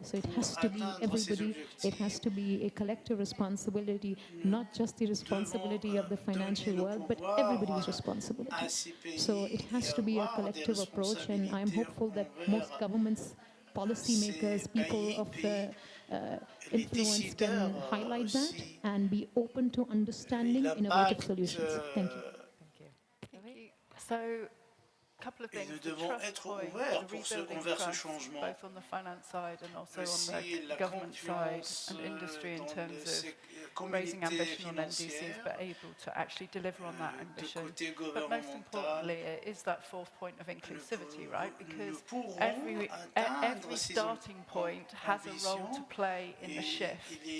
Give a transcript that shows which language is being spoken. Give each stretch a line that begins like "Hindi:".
English: So it has to be everybody, it has to be a collective responsibility, not just the responsibility of the financial world, but everybody's responsibility. So it has to be a collective approach, and I'm hopeful that most governments, policymakers, people of influence can highlight that and be open to understanding innovative solutions. Thank you. Thank you. So, a couple of things.
French: Nous devons être ouverts pour vers ce changement.
English: Both on the finance side and also on the government side and industry in terms of raising ambition on NDCs, but able to actually deliver on that ambition. But most importantly, it is that fourth point of inclusivity, right? Because every starting point has a role to play in the shift.